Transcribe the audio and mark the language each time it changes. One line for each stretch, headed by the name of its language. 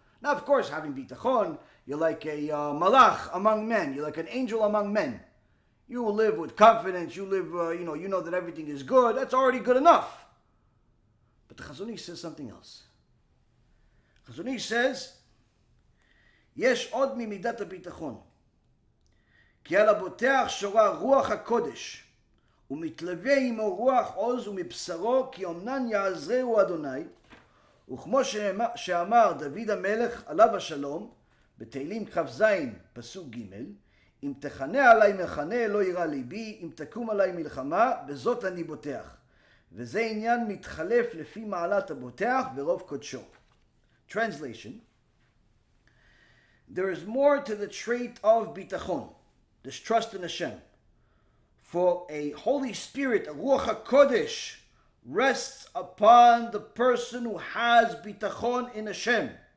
English: Now, of course, having bitachon, you're like a malach among men. You're like an angel among men. You will live with confidence. You live, you know that everything is good. That's already good enough. But the Chazon Ish says something else. Chazon Ish says,
Hebrew: יש עוד ממידת הביטחון. כי על הבוטח שורה רוח הקודש, ומתלווה עמו רוח עוז ומבשרו כי אמנן יעזרהו אדוני, וכמו שאמר דוד המלך עליו השלום בתהילים כ"ז פסוק ג' אם תחנה עלי מחנה לא יירא ליבי, אם תקום עלי מלחמה בזאת אני בוטח. וזה עניין מתחלף לפי מעלת הבוטח ברוב קודשו.
English: Translation: There is more to the trait of Bitachon, this trust in Hashem. For a Holy Spirit, a Ruach HaKodesh, rests upon the person who has Bitachon in Hashem.